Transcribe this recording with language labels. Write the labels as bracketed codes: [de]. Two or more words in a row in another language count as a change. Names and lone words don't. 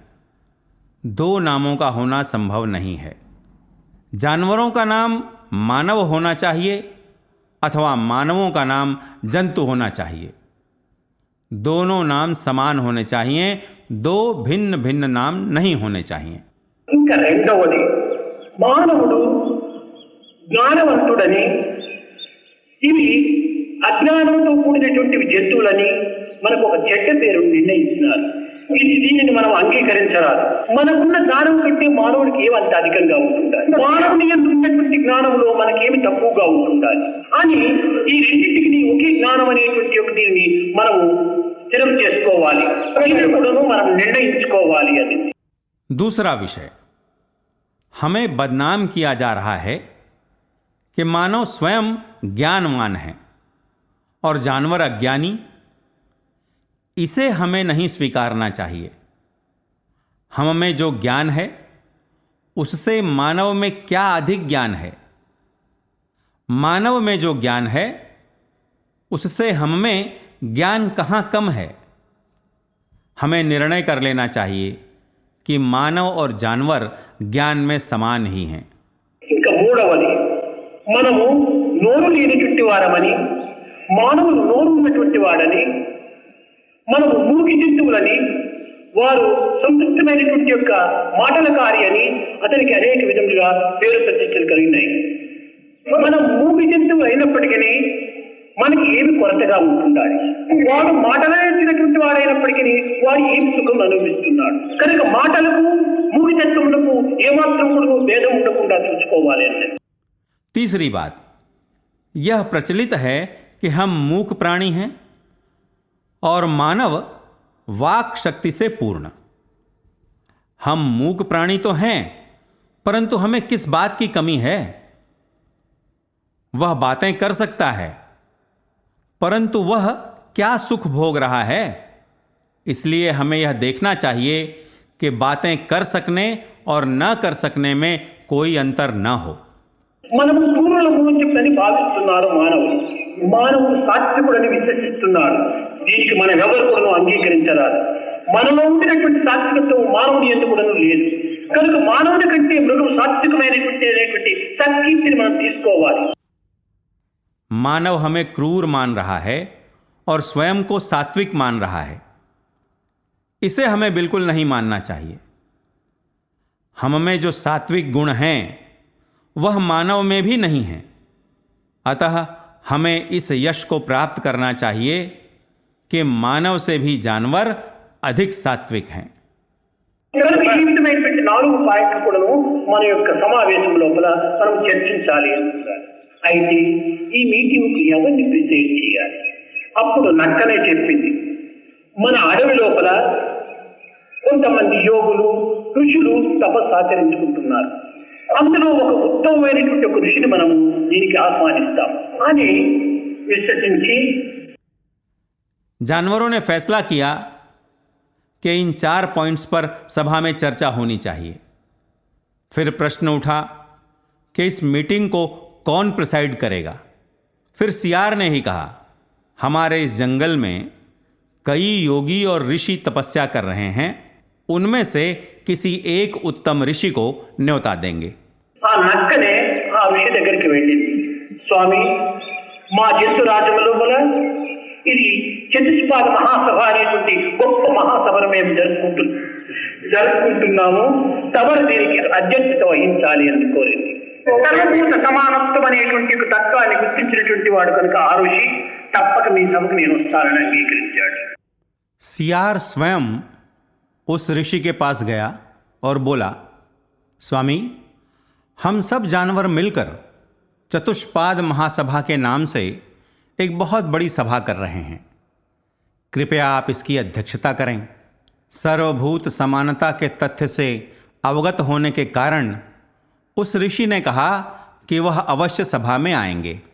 [hi] 2 नामों का होना संभव नहीं है. जानवरों का नाम मानव होना चाहिए अथवा मानवों का नाम जंतु होना चाहिए. दोनों नाम समान होने चाहिए, 2 भिन्न भिन्न नाम नहीं होने चाहिए. [te] ఇంకా రెండవది మానవుడు జ్ఞానవంతుడని, ఇవి అజ్ఞానంతో కూడినటువంటి జంతువులని మనకు ఒక చెడ్డ పేరు నిర్ణయించినారు. దీనిని మనం అంగీకరించరాదు. మనకున్న జ్ఞానం కంటే మానవుడికి ఏమంత అధికంగా ఉంటుండాలి, మానవుని యందు ఉన్నటువంటి జ్ఞానంలో మనకేమి తక్కువగా ఉంటుండాలి అని ఈ రెండింటికి ఒకే జ్ఞానం అనేటువంటి ఒక దీన్ని మనము స్థిరం చేసుకోవాలి, కూడా మనం నిర్ణయించుకోవాలి అని. [hi] दूसरा विषय, हमें बदनाम किया जा रहा है कि मानव स्वयं ज्ञानवान है और जानवर अज्ञानी. इसे हमें नहीं स्वीकारना चाहिए. हम में जो ज्ञान है उससे मानव में क्या अधिक ज्ञान है. मानव में जो ज्ञान है उससे हम में ज्ञान कहाँ कम है. हमें निर्णय कर लेना चाहिए कि मानव और जानवर ज्ञान में समान ही हैं. [te] ఇంకా మూడవది, మనము నోరు లేనటువంటి వారమని, మానవులు నోరు ఉన్నటువంటి వాడని, మనము మూగి జంతువులని, వారు సంతృప్తమైనటువంటి యొక్క మాటలకారి అని అతనికి అనేక విధములుగా పేరు ప్రతిష్టలు కలిగినాయి. మనం మూగి జంతువు అయినప్పటికీ మనకి ఏమి కొరతగా ఉంటుండాలి. వాడు మాటలనేటువంటి వాడైనప్పటికీ వాడు ఏమి సుఖం అనుభవిస్తున్నాడు. కనుక మాటలకు మూగితత్వములకు ఏమాత్రం కూడా భేదం ఉండకుండా చూసుకోవాలి అంటే. [hi] तीसरी बात, यह प्रचलित है कि हम मूक प्राणी हैं और मानव वाक शक्ति से पूर्ण. हम मूक प्राणी तो हैं, परंतु हमें किस बात की कमी है. वह बातें कर सकता है, परंतु वह क्या सुख भोग रहा है. इसलिए हमें यह देखना चाहिए कि बातें कर सकने और न कर सकने में कोई अंतर न हो. [te] మనము పూర్ణులము అని చెప్పని భావిస్తున్నారు మానవులు. మానవుడు సాత్వికుడని విశ్వసిస్తున్నాడు. దీనికి మనం ఎవరు కూడా అంగీకరించరాదు. మనలో ఉండినటువంటి సాత్వికత్వం మానవుని ఎందుకు కూడా లేదు. కనుక మానవుని కంటే మృగం సాత్వికమైనటువంటి సత్కీర్తిని మనం తీసుకోవాలి. [hi] मानव हमें क्रूर मान रहा है और स्वयं को सात्विक मान रहा है. इसे हमें बिल्कुल नहीं मानना चाहिए. हम में जो सात्विक गुण हैं वह मानव में भी नहीं है. अतः हमें इस यश को प्राप्त करना चाहिए कि मानव से भी जानवर अधिक सात्विक हैं. [te] కనుక ఈ విధమైనటువంటి 4 పాయింట్లు కూడా మన యొక్క సమావేశం లోపల మనం చర్చించాలి. అయితే ఈ మీటింగ్కి ఎవరిని ప్రిసైడ్ చేయాలి. అప్పుడు నక్కనే చెప్పింది, మన అడవి లోపల కొంతమంది యోగులు ఋషులు తపస్సు ఆచరించుకుంటున్నారు. అందులో ఒక ఉత్తమమైనటువంటి ఒక ఋషిని మనము దీనికి ఆహ్వానిస్తాం అని విశ్వసించి [hi] जानवरों ने फैसला किया कि इन 4 पॉइंट्स पर सभा में चर्चा होनी चाहिए. फिर प्रश्न उठा कि इस मीटिंग को कौन प्रिसाइड करेगा. फिर सियार ने ही कहा, हमारे इस जंगल में कई योगी और ऋषि तपस्या कर रहे हैं, उनमें से किसी एक उत्तम ऋषि को न्योता देंगे. [te] ఆ నక్కనే ఆ ఋషి దగ్గరికి వెళ్ళింది. స్వామి, మా జంతు రాజ్యం లోపల ఇది చతుష్పాద మహాసభ అనేటువంటి గొప్ప మహాసభను మేము జరుపుకుంటున్నాము. తమరు దీనికి అధ్యక్షత వహించాలి అని కోరింది. సర్వభూత సమానత్వం అనేటువంటి ఒక తత్వాన్ని గుర్తించినటువంటి వాడు కనుక ఆ ఋషి తప్పక మీ సభకు నేను వస్తానని అంగీకరించాడు. [hi] सियार स्वयं उस ऋषि के पास गया और बोला, स्वामी, हम सब जानवर मिलकर चतुष्पाद महासभा के नाम से एक बहुत बड़ी सभा कर रहे हैं. कृपया आप इसकी अध्यक्षता करें. सर्वभूत समानता के तथ्य से अवगत होने के कारण उस ऋषि ने कहा कि वह अवश्य सभा में आएंगे.